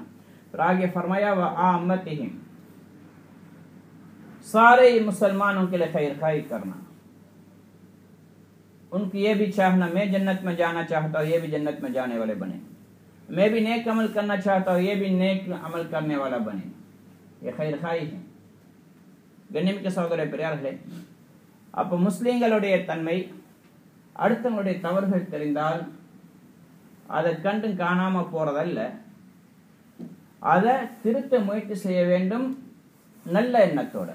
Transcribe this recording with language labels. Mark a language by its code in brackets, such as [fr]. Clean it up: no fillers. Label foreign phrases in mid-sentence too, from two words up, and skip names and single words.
[ur] پھر آگے فرمایا وعامتہم، سارے مسلمانوں کے لیے خیر خواہی کرنا. ان کی یہ بھی چاہنا میں جنت میں جانا چاہتا ہوں، یہ بھی جنت میں جانے والے بنے. میں بھی نیک عمل کرنا چاہتا ہوں، یہ بھی نیک عمل کرنے والا بنے. یہ خیر خواہی ہے. [ta] ഗണ്യമിക്ക സഹോദര பெரியார்களே, அப்போ முஸ்லீம்களுடைய தன்மை அடுத்தவங்களுடைய தவறுகள் தெரிந்தால் அதை கண்டு காணாம போறதல்ல, அதை திருத்த முயற்சி செய்ய வேண்டும் நல்ல எண்ணத்தோட.